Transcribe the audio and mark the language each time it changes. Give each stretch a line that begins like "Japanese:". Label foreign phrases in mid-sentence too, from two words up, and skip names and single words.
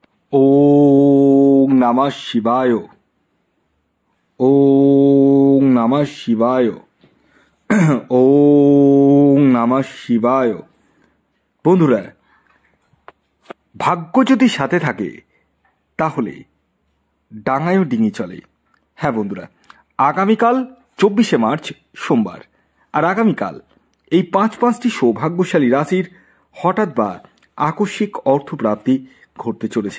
Sanskrit: ওং নমঃ শিবায়। ওং নমঃ শিবায়। ওং নমঃ শিবায়।
Bangla: বন্ধুরা, ভাগ্য যদি সাথে থাকে তাহলে ডাঙায়ও ডিঙি চলে। হ্যাঁ বন্ধুরা, আগামীকাল 24শে মার্চ সোমবার, আর আগামীকাল এই পাঁচটি সৌভাগ্যশালী রাশির হঠাৎ বা আকস্মিক অর্থপ্রাপ্তি ঘটতে চলেছে।